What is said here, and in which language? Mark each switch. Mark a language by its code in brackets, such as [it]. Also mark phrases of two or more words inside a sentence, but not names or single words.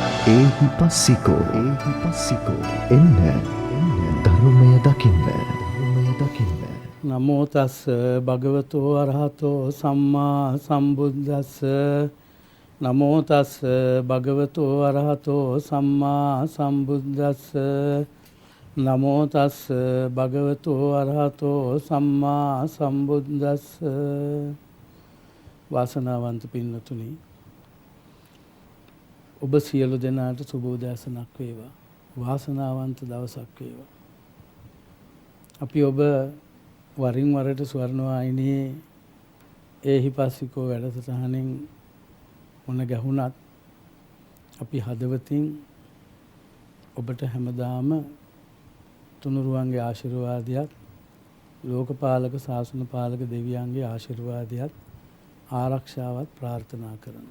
[si] එහිපස්සිකෝ එන්න ධර්මය දකින්න. [pi] නමෝ තස්ස භගවතෝ අරහතෝ සම්මා සම්බුද්දස්ස. නමෝ තස්ස භගවතෝ අරහතෝ සම්මා සම්බුද්දස්ස. නමෝ තස්ස භගවතෝ අරහතෝ සම්මා සම්බුද්දස්ස. [si] වාසනාවන්ත පින්වතුනි, ඔබ සියලු දෙනාට සුබ උදෑසනක් වේවා. වාසනාවන්ත දවසක් වේවා. අපි ඔබ වරින් වරට ස්වර්ණවාහිනියේ එහිපස්සිකෝ වැඩසටහනින් මුණ ගැහුණත් අපි හදවතින් ඔබට හැමදාම තුනුරුවන්ගේ ආශිර්වාදයක්, ලෝකපාලක ශාසන පාලක දෙවියන්ගේ ආශිර්වාදයක්, ආරක්ෂාවත් ප්‍රාර්ථනා කරනවා.